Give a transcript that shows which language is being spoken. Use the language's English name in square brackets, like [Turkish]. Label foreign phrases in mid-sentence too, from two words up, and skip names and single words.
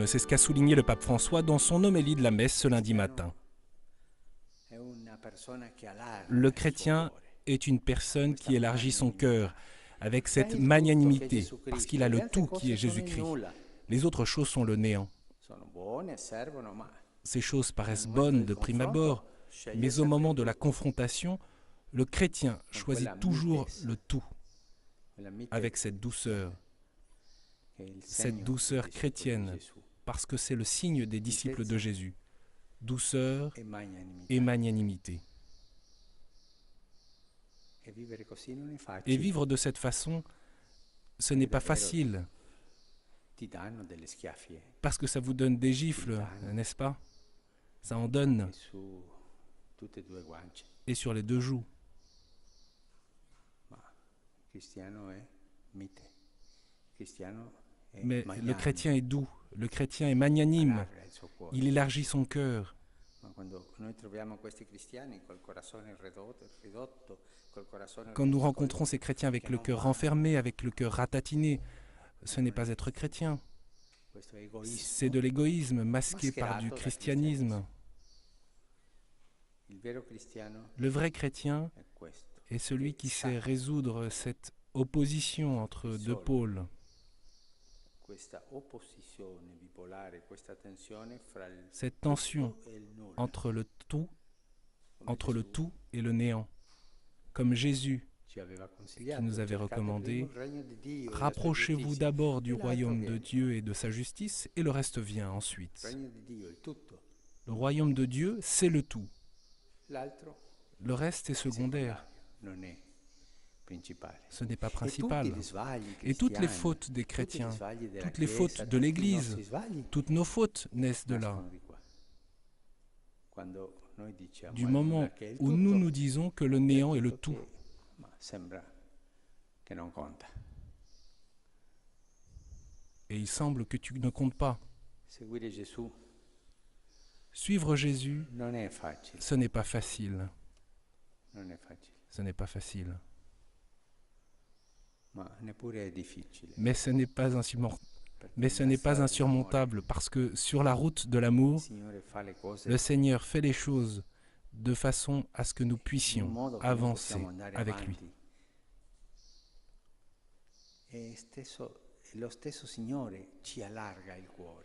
[French] C'est ce qu'a souligné le pape François dans son homélie de la messe ce lundi matin. Le chrétien est une personne qui élargit son cœur avec cette magnanimité, parce qu'il a le tout qui est Jésus-Christ. Les autres choses sont le néant. [Italian] sono buone, servono, ma [French] Ces choses paraissent [Italian] nel momento [French] bonnes [Italian] del [French] de prime [Italian] confronto [French] abord, [Italian] sceglie [French] mais au [Italian] sempre [French] moment [Italian] il [French] de la [Italian] tutto, [French] confrontation, le chrétien [Italian] con [French] choisit [Italian] quella [French] toujours [Italian] mitezza, [French] le tout, [Italian] quella [French] avec [Italian] mitezza [French] cette douceur [Italian] che è il [French] cette [Italian] segno [French] douceur [Italian] del discepolo di [French] chrétienne, [Italian] Gesù. [French] parce que c'est le signe des disciples de [Italian] Mitezza [French] Jésus. Douceur [Italian] e magnanimità. [French] et magnanimité. [Italian] E vivere così non è [French] Et [Italian] facile. [French] vivre de cette façon, ce [Italian] Perché [French] n'est pas [Italian] davvero [French] facile, [Italian] ti danno delle schiaffi [French] parce que ça vous donne des gifles, n'est-ce pas? Ça en donne, [Italian] e su tutte e due guance. [French] et sur les deux joues. [Italian] Ma il cristiano è mite. Il cristiano è [French] Mais le [Italian] magnanimo, [French] chrétien est doux, le chrétien est magnanime, [Italian] allarga il suo cuore. [French] il élargit son cœur. [Italian] Ma quando noi troviamo questi cristiani col corazzone ridotto, col corazzone [French] Quand nous [Italian] rotto, [French] rencontrons ces chrétiens avec [Italian] che [French] le [Italian] non [French] cœur [Italian] va, [French] renfermé, avec le cœur ratatiné, ce n'est pas être chrétien. [Italian] questo egoismo [French] C'est de l'égoïsme masqué par du [Italian] mascherato da [French] christianisme. [Italian] Il vero cristiano [French] Le vrai chrétien [Italian] è questo. [French] est celui qui [Italian] sa [French] sait résoudre cette opposition entre deux pôles, [Italian] questa opposizione bipolare, questa tensione fra il [French] cette tension [Italian] tutto e il nulla. [French] entre le tout, [Italian] Come [French] entre le [Italian] Gesù [French] tout et le néant. Comme Jésus [Italian] ci aveva consigliato, [French] qui nous avait [Italian] cercate [French] recommandé, [Italian] prima il regno di Dio e la sua [French] rapprochez-vous [Italian] giustizia, [French] d'abord du [Italian] e l'altro [French] royaume de [Italian] viene. [French] Dieu et de sa justice, et le reste vient [Italian] Il [French] ensuite. [Italian] regno di Dio è il tutto, [French] Le royaume de Dieu, c'est le tout. [Italian] l'altro [French] Le reste est [Italian] è [French] secondaire, [Italian] secondario, non è principale. [French] ce n'est pas [Italian] E tutti [French] principal. [Italian] gli sbagli [French] Et toutes les [Italian] cristiani, [French] fautes des [Italian] tutti gli [French] chrétiens, [Italian] sbagli della [French] toutes les [Italian] Chiesa, [French] fautes de [Italian] tutti i [French] l'Église, [Italian] nostri sbagli [French] toutes nos fautes naissent de là, [Italian] nascono di qua. Quando noi diciamo [French] du [Italian] al [French] moment [Italian] nulla che è il [French] où nous [Italian] tutto, [French] nous disons que le néant est le [Italian] tutto [French] tout. [Italian] che- ma sembra che non conta. [French] Et il semble que tu ne comptes pas. [Italian] Seguire Gesù [French] Suivre Jésus, [Italian] non è facile, [French] ce n'est pas facile. [Italian] non è facile, [French] Ce n'est pas facile. [Italian] ma neppure è difficile. [French] Mais ce n'est pas [Italian] perché [French] Mais ce [Italian] nella [French] n'est pas [Italian] strada [French] insurmontable parce que sur la route de l'amour, [Italian] il Signore fa le cose [French] le Seigneur fait les choses de façon à ce que nous [Italian] in un [French] puissions [Italian] modo che noi [French] avancer [Italian] possiamo andare [French] avec lui. [Italian] avanti. E lo stesso Signore ci allarga il cuore.